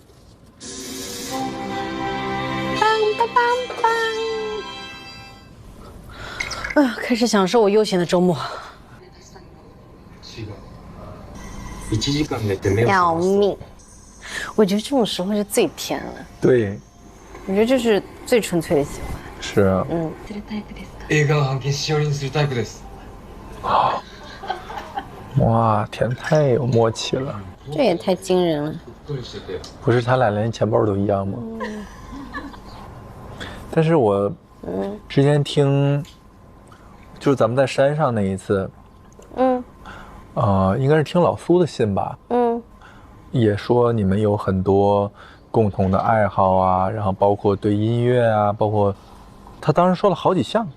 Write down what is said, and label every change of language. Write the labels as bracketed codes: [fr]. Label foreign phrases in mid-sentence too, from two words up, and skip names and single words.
[zh] 开始享受我悠闲的周末。要命！我觉得这种时候是最甜了。对，我觉得这是最纯粹的喜欢。是啊。 [ja] 映画を半径しおりにするタイプです。 [zh] 哇，甜太有默契了。这也太惊人了。不是他俩连钱包都一样吗？但是我之前听，就是咱们在山上那一次，应该是听老苏的信吧，也说你们有很多共同的爱好啊，然后包括对音乐啊，包括他当时说了好几项。